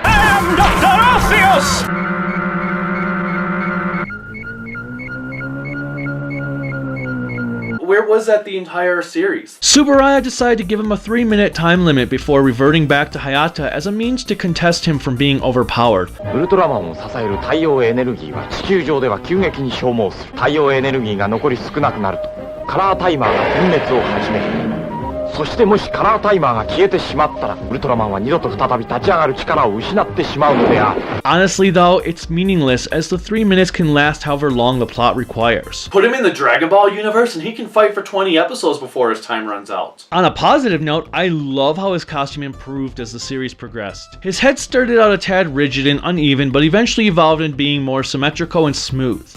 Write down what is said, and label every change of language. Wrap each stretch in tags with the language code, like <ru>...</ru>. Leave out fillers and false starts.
<en>I'm Dr. Orpheus! Where was that the entire series? Tsuburaya decided to give him a 3-minute time limit before reverting back to Hayata as a means to contest him from being overpowered.</en> <ja>Ultraman を支える太陽エネルギーは地球上では急激に消耗する。太陽エネルギーが残り少なくなるとカラータイマーが点滅を始める。そしてもしカラータイマーが消えてしまったらウルトラマンは二度と再び立ち上がる力を失ってしまうのである。</ja> <en>Honestly though, it's meaningless as the 3 minutes can last however long the plot requires. Put him in the Dragon Ball universe and he can fight for 20 episodes before his time runs out. On a positive note, I love how his costume improved as the series progressed. His head started out a tad rigid and uneven, but eventually evolved into being more symmetrical and smooth.</en>